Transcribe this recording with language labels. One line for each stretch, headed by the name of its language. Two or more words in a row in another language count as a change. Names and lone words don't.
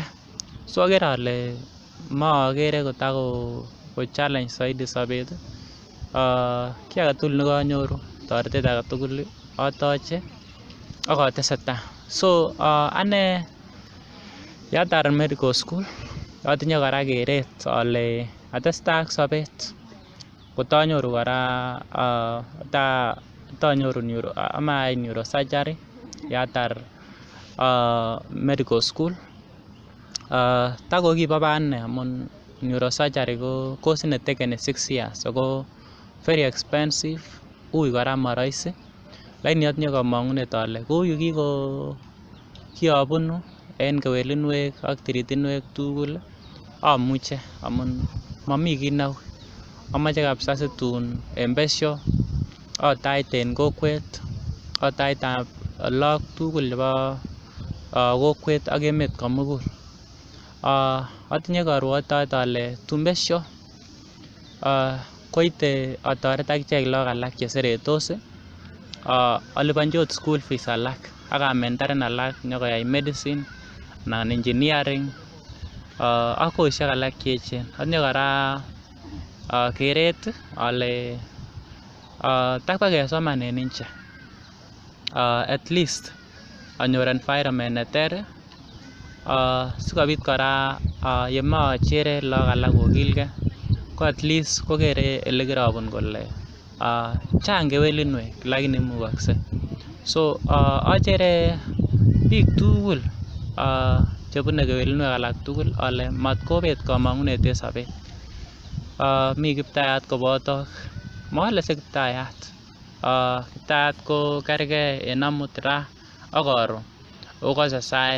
Kalenjin: So agere ale mookere kotako challenge soiti sobet. Kiy agetugul nekanyoru, toretet agetugul atoche ak atesetai. So ane yatar
English: medical school
Kalenjin: atinye kora keret ale atestai ak sobet kotanyoru kora tanyoru amai neurosurgery yatar
English: medical school.
Kalenjin: Tako kibo ane amun neurosurgery ko course netekeni 6 years ako
English: very expensive,
Kalenjin: ui kora marahisi, lakini atinye kamang'unet ale kou yu kiabunu en kewelinwek ak tiritinwek tugul amuche, amun mami kiy neui. Amache kabisa situn en besio atait en kokwet, ataitab lagok tugul chebo kokwet ak emet komugul. Atinye karwotitoet ale tun besio koite atoret akichek lagok alak cheseretos, alipanchi ot
English: school fees
Kalenjin: alak ak amentoren alak nyokoyai medicine anan engineering ak korsisiek alak cheechen. Atinye kora keret ale takokesoman en nje,
English: at least
Kalenjin: anyor environment neter, sikobit kora yemoochere lagok alak kokilgei, ko at least kokere ele kirabun kole chang kewelinwek lakini imukoksei. So achere biik tugul chebune kewelinwek alak tugul ale matkobet kamang'unet en sobet. Mi kiptayat kobotok, makale si kiptayat, kiptayat ko kergei en amut, ra ak karon okose saet.